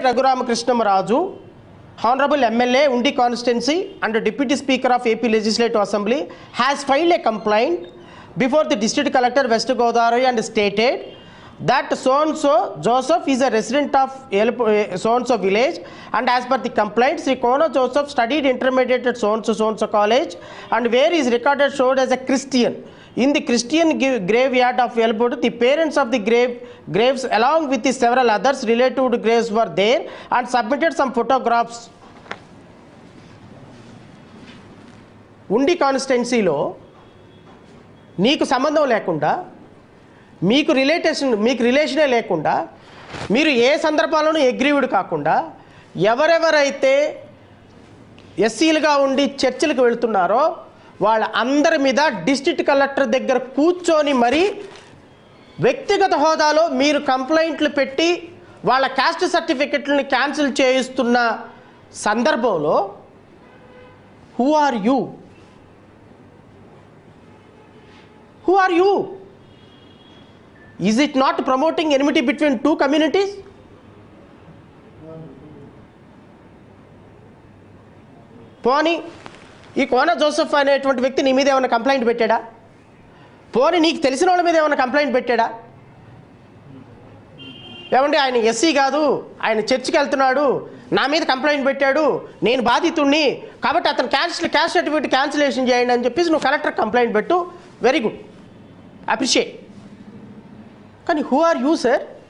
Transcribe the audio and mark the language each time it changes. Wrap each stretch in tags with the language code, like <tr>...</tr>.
<en>Raghurama Krishnamraju, Honorable MLA Undi Constituency and Deputy Speaker of AP Legislative Assembly, has filed a complaint before the District Collector West Godavari and stated that so-and-so Joseph is a resident of so-and-so village, and as per the complaint, Sri Kona Joseph studied intermediate at so-and-so college, and where is recorded showed as a Christian. In the Christian graveyard of Elbud, the parents of the graves along with the several others related to graves were there and submitted some photographs.</en> <te>Undi కాన్స్టిట్యున్సీలో నీకు సంబంధం లేకుండా, మీకు రిలేషనే లేకుండా, మీరు ఏ సందర్భాల్లోనూ aggrieved కాకుండా ఎవరెవరైతే ఎస్సీలుగా ఉండి చర్చిలకు వెళ్తున్నారో వాళ్ళ అందరి మీద డిస్ట్రిక్ట్ కలెక్టర్ దగ్గర కూర్చొని మరి వ్యక్తిగత హోదాలో మీరు కంప్లైంట్లు పెట్టి వాళ్ళ కాస్ట్ సర్టిఫికెట్లని క్యాన్సిల్ చేయిస్తున్న సందర్భంలో</te> <en>Who are you? Who are you? Is it not promoting enmity between two communities?</en> <te>పోనీ ఈ కోన జోసెఫ్ అనేటువంటి వ్యక్తి నీ మీద ఏమైనా కంప్లైంట్ పెట్టాడా? పోనీ నీకు తెలిసిన వాళ్ళ మీద ఏమైనా కంప్లైంట్ పెట్టాడా? ఏమండి ఆయన ఎస్సీ కాదు, ఆయన చర్చికి వెళ్తున్నాడు, నా మీద కంప్లైంట్ పెట్టాడు, నేను బాధితుడిని కాబట్టి అతను క్యాస్ట్ సర్టిఫికేట్ క్యాన్సిలేషన్ చేయండి అని చెప్పేసి నువ్వు కలెక్టర్ కంప్లైంట్ పెట్టు,</te> <en>Very good, appreciate.</en> <te>కానీ</te> <en>Who are you sir?</en>